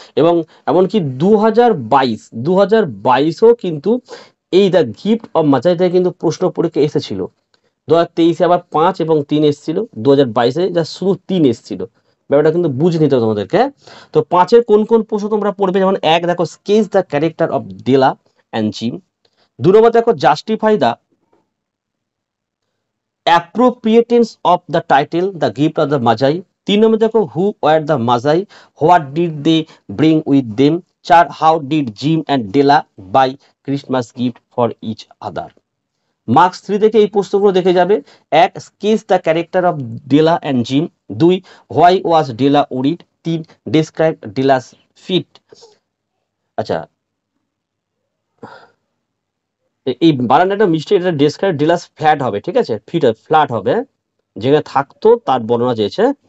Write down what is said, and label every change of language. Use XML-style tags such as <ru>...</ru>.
<bn>এবং এমনকি 2022ও কিন্তু এই দ্য গিফট অফ মাজাই থেকে কিন্তু প্রশ্ন পরীক্ষা এসেছিল। 2023-এ আবার 5 এবং 3 এসেছিল, 2022-এ যা শুধু 3 এসেছিল। ব্যাপারটা কিন্তু বুঝে নিতে হবে তোমাদেরকে। তো 5-এর কোন কোন প্রশ্ন তোমরা পড়বে, যেমন 1 দেখো</bn> <en>Sketch the character of Della and Jim.</en> <bn>2 নম্বর দেখো</bn> <en>Justify the appropriateness of the title the gift of the Majai।</en> <bn>3 নম্বর দেখো</bn> <en>who were the Majai, what did they bring with them। 4 how did Jim and Della buy Christmas gift for each other।</en> <bn>Marks 3 থেকে এই প্রশ্নগুলো দেখে যাবে।</bn> <en>1 sketch the character of Della and Jim. 2 why was Della worried. 3 describe Della's fit.</en> <bn>আচ্ছা, এই বানানটা মিষ্টি, এটা</bn> <en>describe Della's flat</en> <bn>হবে, ঠিক আছে, ফ্ল্যাট হবে, যেখানে থাকতো তার বর্ণনা চেয়েছে।</bn>